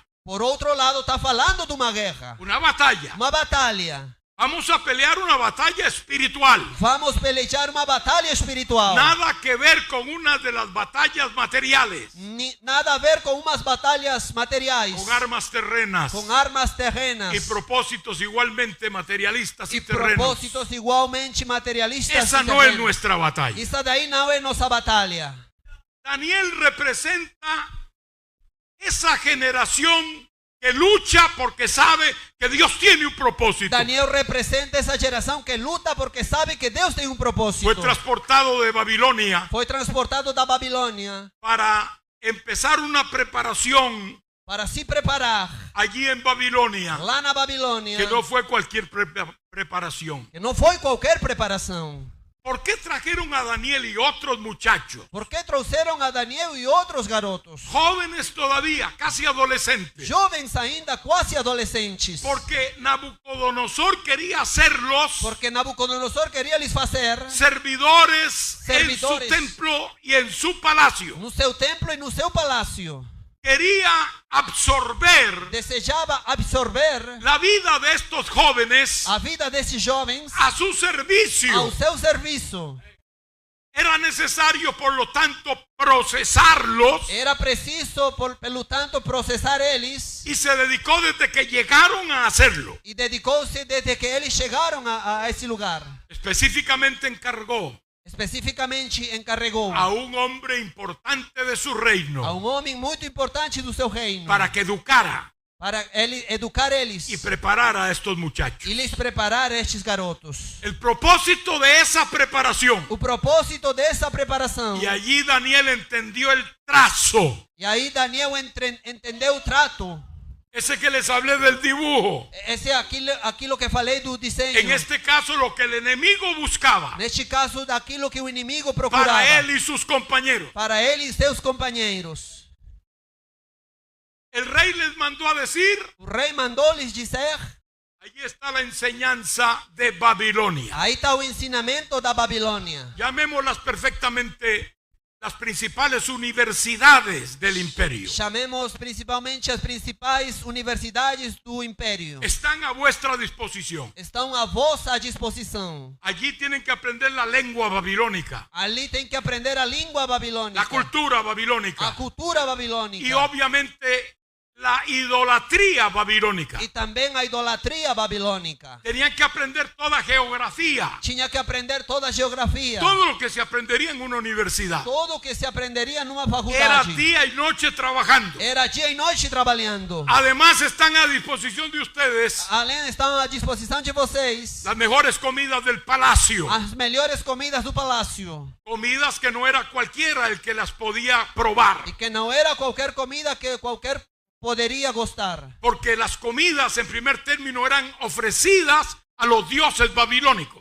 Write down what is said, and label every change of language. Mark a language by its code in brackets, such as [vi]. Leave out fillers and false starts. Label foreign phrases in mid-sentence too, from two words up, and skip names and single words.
[pt] Por outro lado, está falando de uma guerra, [es] una batalla. [pt] uma batalha. [es] Vamos a pelear una batalla espiritual. [pt] Vamos pelejar uma batalha espiritual. [es] Nada que ver con una de las batallas materiales, [pt] Nada a ver com umas batalhas materiais, [es] con armas terrenas [pt] com armas terrenas [es] y propósitos igualmente materialistas y [pt] e [es] terrenos. [pt] propósitos igualmente materialistas. [es] Esa [pt] e [es] no es [pt] terrenos. [es] nuestra batalla. [pt] Isso daí não é nossa batalha. [es] Daniel representa esa generación que lucha porque sabe que Dios tiene un propósito. [pt] Daniel representa essa geração que luta porque sabe que Deus tem um propósito. [es] Fue transportado de Babilonia [pt] Foi transportado da Babilônia [es] para empezar una preparación [pt] para se preparar [es] allí en Babilonia, [pt] lá na Babilônia, [es] que no fue cualquier preparación. [pt] que não foi qualquer preparação. [es] ¿Por qué trajeron a Daniel y otros muchachos, [pt] Por que trouxeram a Daniel e outros garotos, [es] jóvenes todavía, casi adolescentes? [pt] jovens ainda, quase adolescentes? [es] Porque Nabucodonosor quería hacerlos [pt] Porque Nabucodonosor queria lhes fazer [es] servidores en su [pt] Servidores. [es] templo y en su palacio. [pt] no seu templo e no seu palácio. [es] Quería absorber [pt] Desejava absorver [es] la vida de estos jóvenes [pt] a vida desses jovens [es] a su [pt] ao [es] servicio. [pt] seu serviço. [es] Era necesario, por lo tanto, procesarlos, [pt] Era preciso, pelo tanto, processar eles, [es] y se dedicó desde que llegaron a hacerlo. [pt] e dedicou-se desde que eles chegaram a esse lugar. [es] Específicamente encargó [pt] Especificamente encarregou [es] a un hombre importante de su [pt] a [es] reino [pt] homem muito importante do seu reino [es] para que educara [pt] para ele educar eles [es] y preparara a estos muchachos. [pt] e lhes preparar estes garotos. [es] El propósito de esa preparación, [pt] O propósito dessa preparação. [es] y allí Daniel entendió el trazo, [pt] E aí Daniel entendeu o trato. [es] ese que les hablé del dibujo. [pt] Esse é aquilo que falei do desenho. [es] En este caso, lo que el enemigo buscaba [pt] Neste caso, daquilo que o inimigo procurava. [es] para él y sus compañeros. [pt] Para ele e seus companheiros. [es] El rey les mandó a decir: [pt] O rei mandou lhes dizer. [es] allí está la enseñanza de Babilonia. [pt] Aí está o ensinamento da Babilônia. [es] Llamémoslas perfectamente las principales universidades del imperio. [pt] Chamemos principalmente as principais universidades do império. [es] Están a vuestra disposición. [pt] Estão à vossa disposição. [es] Allí tienen que aprender la lengua babilónica, [pt] Ali tem que aprender a língua babilônica. [es] la cultura [pt] A [es] babilónica [pt] cultura babilônica. [es] y obviamente la idolatría babilónica. [pt] E também a idolatria babilônica. [es] Tenían que aprender toda geografía, [pt] Tinha que aprender toda a geografia. [es] todo lo que se aprendería en una universidad. [pt] Todo o que se aprenderia numa [es] Era [pt] faculdade. [es] día y noche trabajando. [pt] Era dia e noite trabalhando. [es] Además, están a disposición de ustedes [pt] Além, estão à disposição de vocês [es] las mejores comidas del palacio. [pt] as melhores comidas do palácio. [es] Comidas que no era cualquiera el que las podía probar. [pt] E que não era qualquer comida que qualquer poderia gostar. [es] Porque las comidas en primer término eran ofrecidas a los dioses babilónicos.